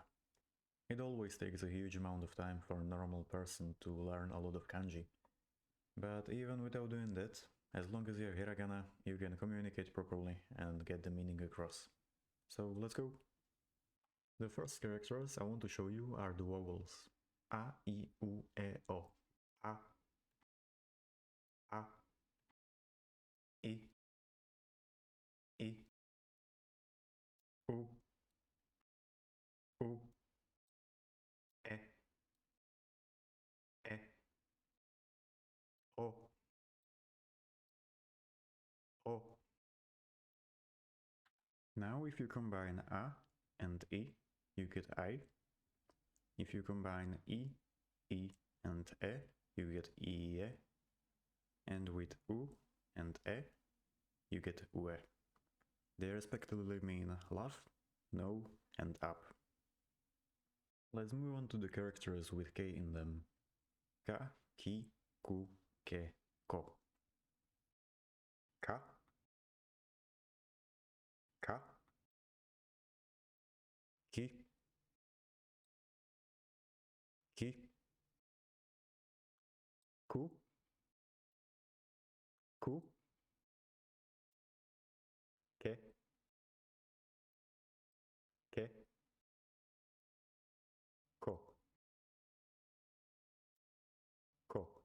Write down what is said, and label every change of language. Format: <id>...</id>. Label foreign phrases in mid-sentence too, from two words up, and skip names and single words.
<en>It always takes a huge amount of time for a normal person to learn a lot of kanji. But even without doing that, as long as you have hiragana, you can communicate properly and get the meaning across. So let's go! The first characters I want to show you are the vowels.</en> <ja>A, I, U, E, O. A, I, I, U, E, O, O.</ja> <en>Now if you combine A and I, you get I. If you combine I and E, you get IE. And with U and E, you get UE. They respectively mean laugh, no, and up. Let's move on to the characters with K in them.</en> <ja>Ka, ki, ku, ke, ko. Ka, ka, ki, ki, ku, ku, ke, ko, ko.</ja>